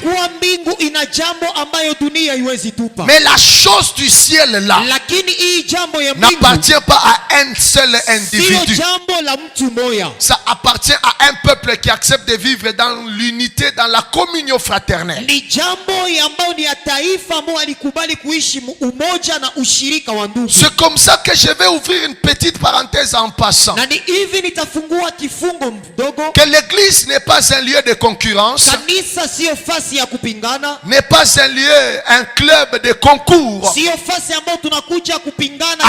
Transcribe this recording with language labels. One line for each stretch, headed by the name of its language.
Swahili: kuwa mbingu ina jambo ambayo dunia haiwezi tupa.
French: Mais la chose du ciel là
Swahili: Lakini hii jambo ya mbingu
French: n'appartient pas à un seul
Swahili: sio
French: individu.
Swahili: jambo la mtu moya.
French: Ça appartient à un peuple qui accepte de vivre dans l'unité, dans la communion fraternelle.
Swahili: Ni jambo ambayo ni ya taifa ambao alikubali kuishi umoja na ushirika wa ndugu.
French: C'est comme ça que je vais ouvrir une petite parenthèse en passant.
Swahili: Na ni hivi nitafungua kifungo mdogo.
French: Que l'église n'est pas un lieu de concurrence,
Swahili: Kanisa sio fasi ya kupingana,
French: n'est pas un lieu, un club de concours.
Swahili: sio fasi ambayo tunakuja kupingana.